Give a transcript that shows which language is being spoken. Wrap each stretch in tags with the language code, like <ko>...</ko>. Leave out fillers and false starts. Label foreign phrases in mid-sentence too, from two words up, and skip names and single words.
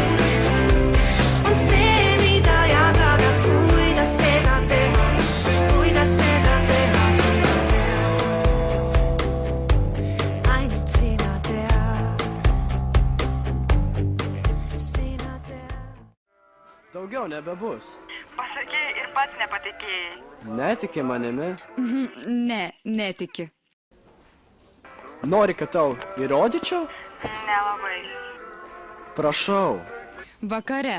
<et>On see, mida jagada, kuidas seda teha. Kuidas seda teha, sina tead. Ainult sina tead. Sina tead.</et> <lt>Daugiau nebebus. Pasakei ir pats nepatikėjai. Netiki manimi. Ne, netiki. Nori, kad tau įrodyčiau? Nelabai. Prašau. Vakare.</lt>